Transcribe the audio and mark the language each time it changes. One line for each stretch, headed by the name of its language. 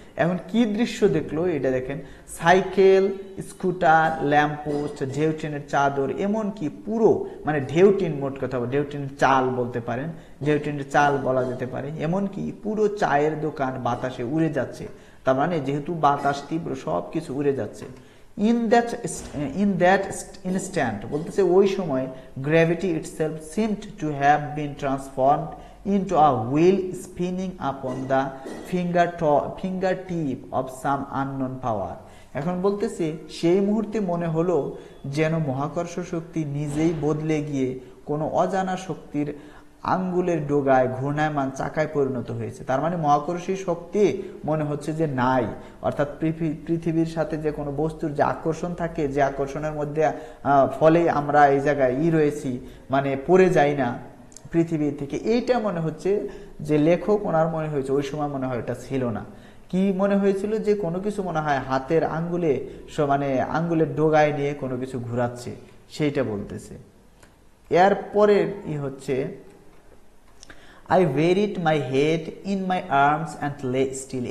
Bangla: এখন কি দৃশ্য দেখলো এটা দেখেন, সাইকেল, স্কুটার, ল্যাম্পপোস্ট, ঢেউটিনের চাদর, এমনকি পুরো মানে ঢেউটিন, মোট কথা ঢেউটিনের চাল বলতে পারেন, ঢেউটিনের চাল বলা যেতে পারে, এমনকি পুরো চায়ের দোকান বাতাসে উড়ে যাচ্ছে। তার মানে যেহেতু বাতাস তীব্র সবকিছু উড়ে যাচ্ছে।
English: In that instant,
Bangla: বলতেছে ওই সময়
English: gravity itself seemed to have been transformed into a wheel spinning upon the fingertip of some unknown power.
Bangla: এখন বলতেছে সেই মুহূর্তে মনে হলো যেন মহাকর্ষ শক্তি নিজেই বদলে গিয়ে কোনো অজানা শক্তির আঙ্গুলের ডোগায় ঘূর্ণায়মান চাকায় পরিণত হয়েছে। তার মানে মহাকর্ষী শক্তি মনে হচ্ছে যে নাই, অর্থাৎ পৃথিবীর সাথে যে কোনো বস্তুর যে আকর্ষণ থাকে, যে আকর্ষণের মধ্যে ফলে আমরা এই জায়গায় রয়েছি, মানে পড়ে যাই না পৃথিবী থেকে, এইটা মনে হচ্ছে যে লেখক ওনার মনে হয়েছে ওই সময় মনে হয় এটা ছিল না। কি মনে হয়েছিল যে কোনো কিছু মনে হয় হাতের আঙ্গুলে মানে আঙ্গুলের ডোগায় নিয়ে কোনো কিছু ঘোরাচ্ছে, সেইটা বলতেছে। এরপরের হচ্ছে
English: I buried my head in my arms and lay still।